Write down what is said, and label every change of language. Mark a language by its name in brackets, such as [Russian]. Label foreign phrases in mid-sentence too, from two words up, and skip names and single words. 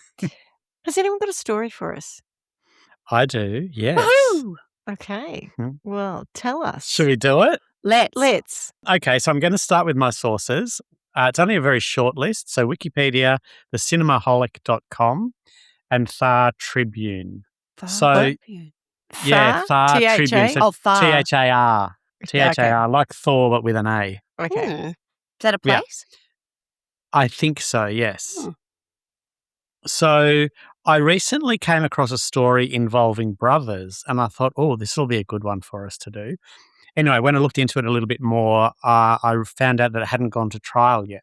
[English] Has anyone got a story for us? I do, yes. Woohoo! Okay. Mhm. Well, tell us. Should we do it? Let's. Okay, so I'm going to start with my sources. It's only a very short list. So Wikipedia, thecinemaholic.com, and Thar Tribune. Thar Thar T-H-A? Tribune. So Oh, Thar. Thar. Thar, like Thor, but with an A. Okay. Is that a Yeah. place? I think so, yes. Hmm. So I recently came across a story involving brothers, and I thought, this will be a good one for us to do. Anyway, when I looked into it a little bit more, I found out that it hadn't gone to trial yet.